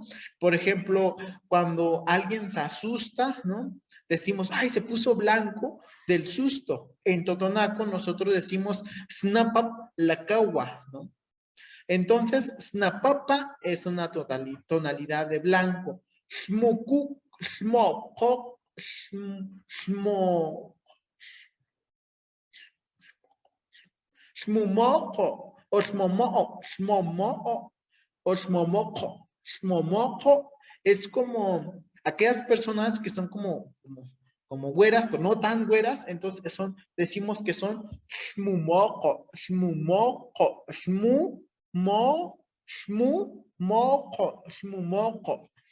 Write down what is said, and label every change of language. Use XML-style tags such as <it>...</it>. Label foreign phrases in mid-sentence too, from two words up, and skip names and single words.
<es>Por ejemplo, cuando alguien se asusta, ¿no? Decimos, ay, se puso blanco del susto. En Totonaco nosotros decimos</es> <top>snapap la cagua,</top> <es>¿no? Entonces, snapapa es una tonalidad de blanco.</es> <top>Shmuku, shmoko, shmo, shmumoko, o shmomo, shmomo, o shmomoko.</top> <es>Shmomoko es como aquellas personas que son como güeras, pero no tan güeras, entonces decimos que son</es> <top>shmumoko, shmumoko, shmumoko.</top>